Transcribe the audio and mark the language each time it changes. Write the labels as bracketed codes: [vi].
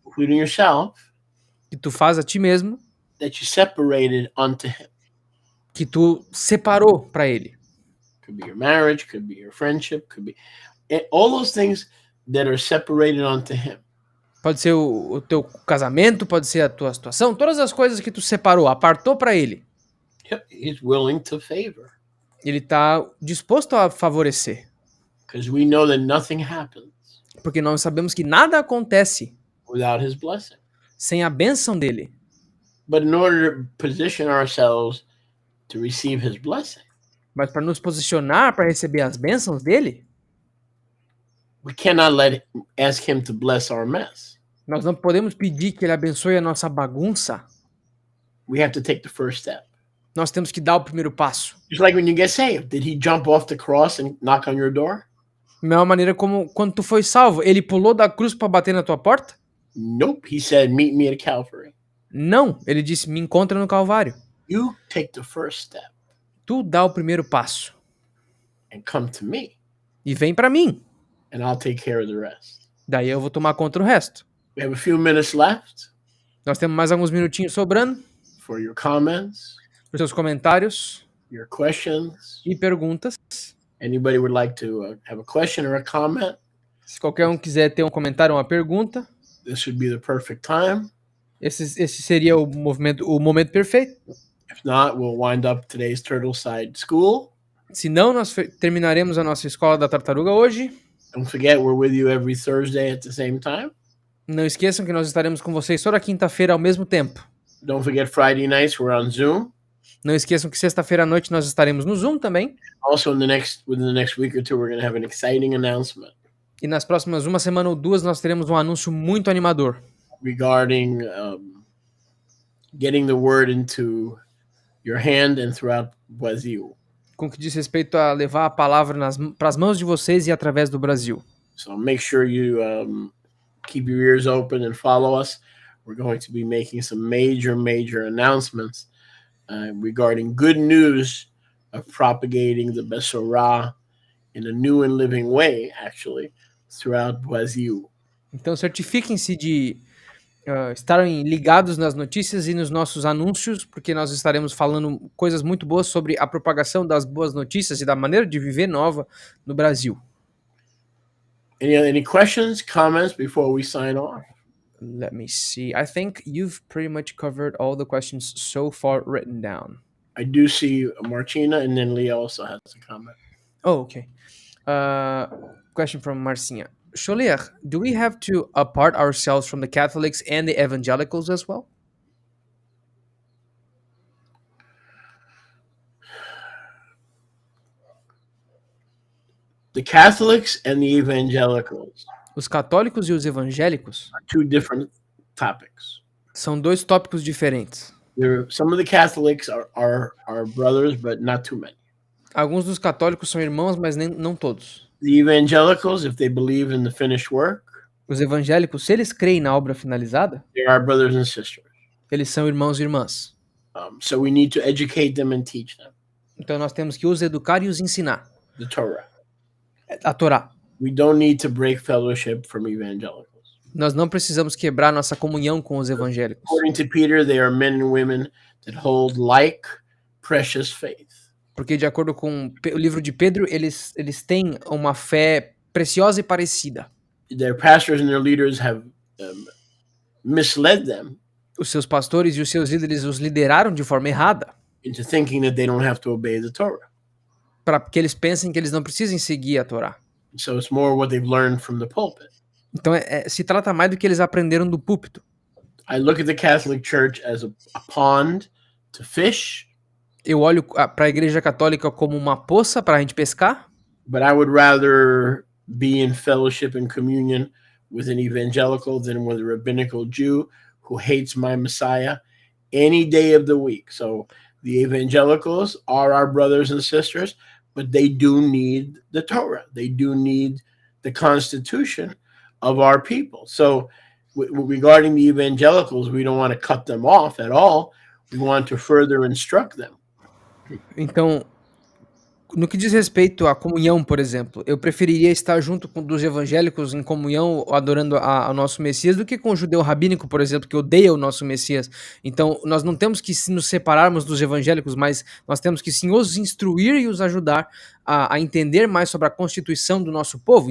[en] including yourself, [pt] que tu faz a ti mesmo, [en] that you separated unto him. [pt] que tu separou para ele. [en] Could be your marriage, could be your friendship, could be all those things that are separated unto him. [pt] Pode ser o teu casamento, pode ser a tua situação, todas as coisas que tu separou, apartou para ele. [en] He's willing to favor. [pt] Ele está disposto a favorecer. [en] Because we know that nothing happens [pt] Porque nós sabemos que nada acontece [en] without his blessing. [pt] sem a bênção dele. [en] But in order to position ourselves to receive his blessing, [pt] Mas para nos posicionar para receber as bênçãos dele, [en] we cannot ask him to bless our mess. [pt] nós não podemos pedir que ele abençoe a nossa bagunça. [en] We have to take the first step. [pt] Nós temos que dar o primeiro passo. [en] Just like when you get saved. Did he jump off the cross and knock on your door? [pt] Da mesma maneira como quando tu foi salvo, ele pulou da cruz para bater na tua porta? [en] Nope. He said, meet me at Calvary. [pt] Não, ele disse, me encontra no Calvário. [en] You take the first step [pt] Tu dá o primeiro passo [en] and come to me, [pt] e vem para mim. [en] and I'll take care of the rest. [pt] Daí eu vou tomar conta do resto. [en] We have a few minutes left [pt] Nós temos mais alguns minutinhos sobrando [en] for your comments, [pt] para os seus comentários [en] your questions. [pt] e perguntas. [en] Anybody would like to have a question or a comment? [pt] Se qualquer um quiser ter um comentário ou uma pergunta, [en] This would be the perfect time. [pt] esse seria o momento perfeito. [en] If not, we'll wind up today's Turtleside School. [pt] Se não, nós terminaremos a nossa escola da tartaruga hoje. [en] Don't forget, we're with you every Thursday at the same time. [pt] Não esqueçam que nós estaremos com vocês toda quinta-feira ao mesmo tempo. [en] Don't forget, Friday nights we're on Zoom. [pt] Não esqueçam que sexta-feira à noite nós estaremos no Zoom também. [en] Also, within the next week or two, we're going to have an exciting announcement [pt] E nas próximas uma semana ou duas nós teremos um anúncio muito animador [en] regarding getting the word into your hand and throughout Brazil. [pt] com que diz respeito a levar a palavra para as mãos de vocês e através do Brasil. [en] So make sure you keep your ears open and follow us. We're going to be making some major announcements regarding good news of propagating the Besorah in a new and living way, actually, throughout Brazil. [pt] Então certifiquem-se de estarem ligados nas notícias e nos nossos anúncios, porque nós estaremos falando coisas muito boas sobre a propagação das boas notícias e da maneira de viver nova no Brasil. [en] Any questions, comments before we sign off? Let me see. I think you've pretty much covered all the questions so far written down. I do see Martina, and then Leah also has a comment. Oh, okay. Question from Marcinha. Sholiach, do we have to apart ourselves from the Catholics and the evangelicals as well? The Catholics and the evangelicals [pt] Os católicos e os evangélicos [en] are two different topics. [pt] são dois tópicos diferentes. [en] Some of the Catholics are brothers, but not too many. [pt] Alguns dos católicos são irmãos, mas não todos. [en] The evangelicals, if they believe in the finished work, [pt] Os evangélicos, se eles creem na obra finalizada, [en] they are brothers and sisters. [pt] eles são irmãos e irmãs. [en] So we need to educate them and teach them [pt] Então nós temos que os educar e os ensinar [en] the Torah. [pt] a Torá. [en] We don't need to break fellowship from evangelicals. [pt] Nós não precisamos quebrar nossa comunhão com os evangélicos. [en] According to Peter, they are men and women that hold like precious faith. [pt] Porque de acordo com o livro de Pedro, eles têm uma fé preciosa e parecida. [en] Their pastors and their leaders have misled them [pt] Os seus pastores e os seus líderes os lideraram de forma errada, [en] into thinking that they don't have to obey the Torah. [pt] para que eles pensem que eles não precisem seguir a Torá. [en] So it's more what they've learned from the pulpit. [pt] Então se trata mais do que eles aprenderam do púlpito. [en] I look at the Catholic Church as a pond to fish, [pt] Eu olho para a Igreja Católica como uma poça para a gente pescar, [en] but I would rather be in fellowship and communion with an evangelical than with a rabbinical Jew who hates my Messiah any day of the week. So the evangelicals are our brothers and sisters, but they do need the Torah. They do need the Constitution of our people. So regarding the evangelicals, we don't want to cut them off at all. We want to further instruct them. [pt] Então, no que diz respeito à comunhão, por exemplo, eu preferiria estar junto com dos evangélicos em comunhão, adorando ao nosso Messias, do que com o judeu rabínico, por exemplo, que odeia o nosso Messias. Então, nós não temos que nos separarmos dos evangélicos, mas nós temos que sim os instruir e os ajudar a entender mais sobre a constituição do nosso povo.